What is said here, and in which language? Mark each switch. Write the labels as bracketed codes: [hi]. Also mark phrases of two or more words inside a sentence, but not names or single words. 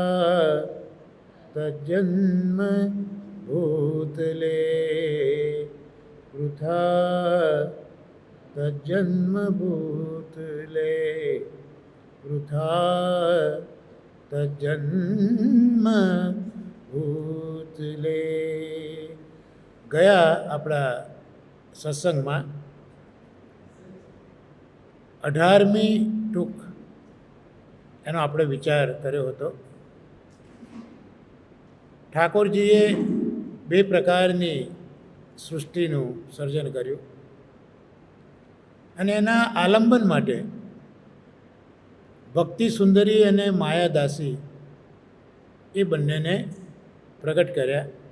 [sa] तज्जन्म भूतले वृथा तज्जन्म भूतले वृथा तज्जन्म ભૂતલે. [gu] ગયા આપણા સત્સંગમાં 18મી ટૂંક એનો આપણે વિચાર કર્યો હતો. ઠાકોરજીએ 2 પ્રકારની સૃષ્ટિનું સર્જન કર્યું અને એના આલંબન માટે ભક્તિ સુંદરી અને માયાદાસી એ બંનેને પ્રગટ કર્યા.